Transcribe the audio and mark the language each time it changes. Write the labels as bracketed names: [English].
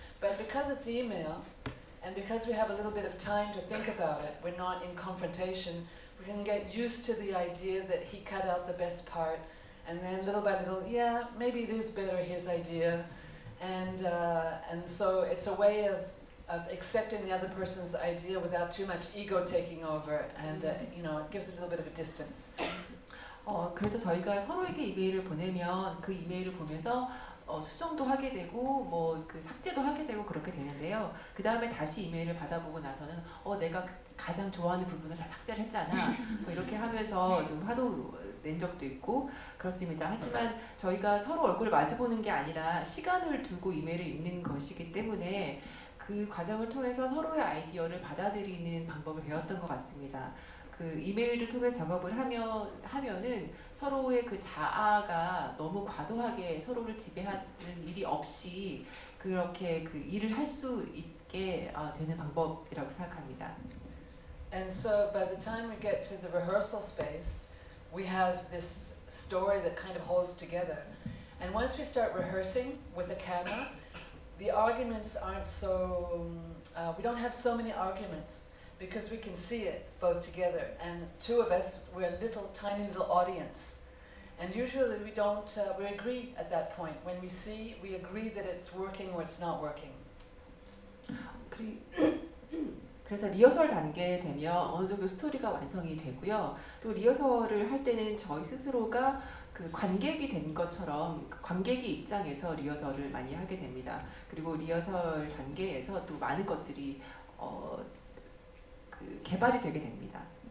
[English] But because it's email, and because we have a little bit of time to think about it, we're not in confrontation, we can get used to the idea that he cut out the best part, and then little by little, yeah, maybe it is better his idea. And so it's a way of accepting the other person's idea without too much ego taking over, and it gives a little bit of a distance. [Korean] 그래서 저희가 서로에게 이메일을 보내면 그 이메일을 보면서 수정도 하게 되고 삭제도 하게 되고 그렇게 되는데요. 그 다음에 다시 이메일을 받아보고 나서는 내가 가장 좋아하는 부분을 다 삭제를 했잖아. 이렇게 하면서 좀 화도 낸 적도 있고 그렇습니다. 하지만 저희가 서로 얼굴을 마주보는 게 아니라 시간을 두고 이메일을 읽는 것이기 때문에 그 과정을 통해서 서로의 아이디어를 받아들이는 방법을 배웠던 것 같습니다. 그 이메일을 통해 작업을 하면은 서로의 그 자아가 너무 과도하게 서로를 지배하는 일이 없이 그렇게 그 일을 할 수 있게 되는 방법이라고 생각합니다. [English] And so by the time we get to the rehearsal space, we have this story that kind of holds together. And once we start rehearsing with the camera, the arguments aren't so, we don't have so many arguments because we can see it both together. And two of us, we're a little tiny little audience. And usually we don't, we agree at that point. When we see, we agree that it's working or it's not working. [Korean] 그래서 리허설 단계에 되면 어느 정도 스토리가 완성이 되고요. 또 리허설을 할 때는 저희 스스로가 그 관객이 된 것처럼 그 관객의 입장에서 리허설을 많이 하게 됩니다. 그리고 리허설 단계에서 또 많은 것들이 그 개발이 되게 됩니다.